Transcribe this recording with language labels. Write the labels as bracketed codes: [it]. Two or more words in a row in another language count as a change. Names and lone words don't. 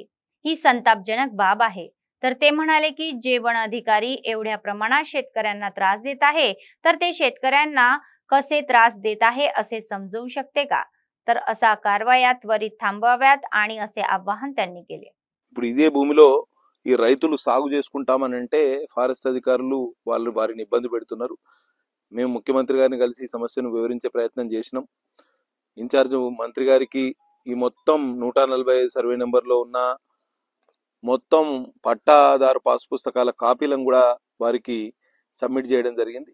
[mr] ही संतापजनक बाब आहे। तर ते म्हणाले की जे वन अधिकारी एवढ्या प्रमाणात शेतकऱ्यांना त्रास देत आहे तर ते शेतकऱ्यांना कसे त्रास देत आहे असे समजू शकते का? तर असा कारवाया त्वरित थांबवाव्यात आणि असे आवाहन त्यांनी केले। [te] ఇప్పుడు ఇదే భూమిలో ఈ రైతులు సాగు చేసుకుంటామనంటే ఫారెస్ట్ అధికారులు వాళ్ళు వారిని ఇబ్బంది పెడుతున్నారు। మేము ముఖ్యమంత్రి గారిని కలిసి ఈ సమస్యను వివరించే ప్రయత్నం చేసినాం। ఇన్ఛార్జ్ మంత్రి గారికి ఈ మొత్తం 145 సర్వే నెంబర్లో ఉన్న మొత్తం పట్టాదారు పాస్ పుస్తకాల కాపీలను కూడా వారికి సబ్మిట్ చేయడం జరిగింది।